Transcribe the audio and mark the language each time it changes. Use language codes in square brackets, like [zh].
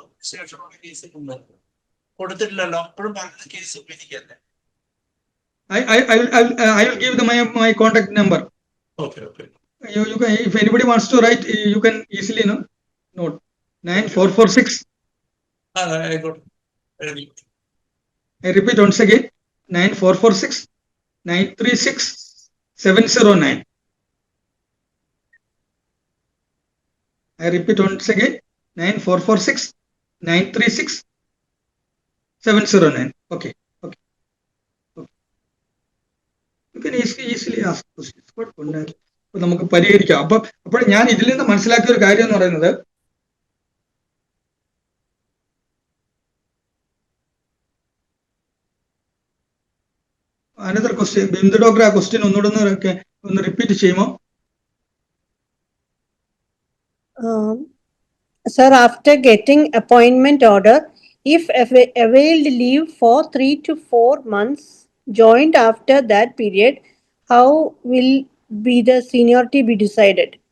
[ml] ശേഷമുള്ള കേസ് കൊടുത്തിട്ടില്ലല്ലോ, അപ്പോഴും case പിടിക്കല്ലേ? [en] I will give my contact number. Okay. You can, if anybody wants to write, you can easily note 9446. [ml] ആയിക്കോട്ടെ. [en] I repeat once again, 9446 936 709. I repeat once again, 9446 936 709. Okay. You can easily ask questions. [ml] അപ്പൊ നമുക്ക് പരിഹരിക്കാം. അപ്പോൾ ഞാൻ ഇതിൽ നിന്ന് മനസ്സിലാക്കിയ ഒരു കാര്യം എന്ന് പറയുന്നത്, [en] another question, [ml] ബിന്ദു ഡോക്ടർ ആ ക്വസ്റ്റ്യൻ ഒന്ന് റിപ്പീറ്റ് ചെയ്യുമോ? [en] Sir, after getting appointment order, if availed leave for 3 to 4 months joined after that period, how will be the seniority be decided?